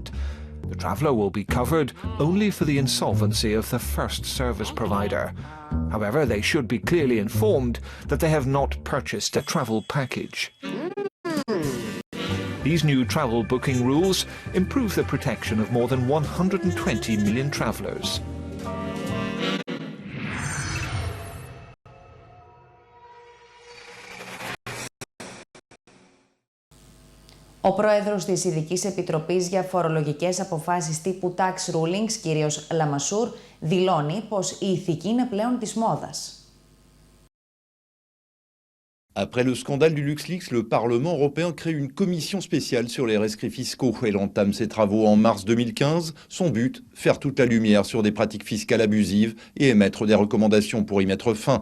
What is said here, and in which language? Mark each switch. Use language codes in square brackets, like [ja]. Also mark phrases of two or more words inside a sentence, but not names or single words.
[en] The traveller will be covered only for the insolvency of the first service provider. However, they should be clearly informed that they have not purchased a travel package. These new travel booking rules improve the protection of more than 120 million travellers. [el] Ο πρόεδρος της Ειδικής Επιτροπής για Φορολογικές Αποφάσεις τύπου [en] Tax Rulings, [el] κύριος Λαμασούρ, δηλώνει πως η ηθική είναι πλέον της μόδας. [fr] Après le scandale du LuxLeaks, le Parlement européen crée une commission spéciale sur les rescrits fiscaux. Elle entame ses travaux en mars 2015. Son but, faire toute la lumière sur des pratiques fiscales abusives et émettre des recommandations pour y mettre fin.